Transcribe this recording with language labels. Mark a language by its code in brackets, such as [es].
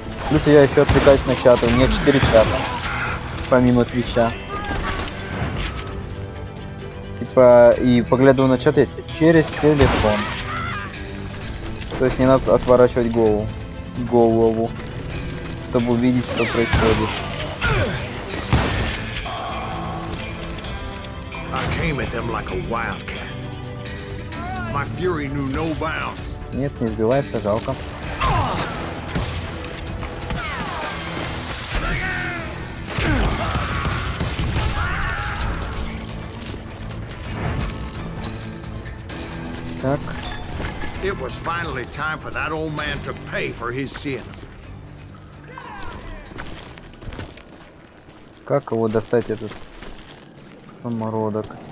[ru] Плюс я еще отвлекаюсь на чаты. У меня 4 чата. Помимо Твича. Типа, и поглядываю на чаты через телефон. То есть не надо отворачивать голову, чтобы увидеть, что происходит. [en] I came at them like a wildcat. My fury knew no bounds. [ru] Нет, не сбивается, жалко. Так. [en] It was finally time for that old man to pay for his sins. [ru] Как его достать, этот самородок?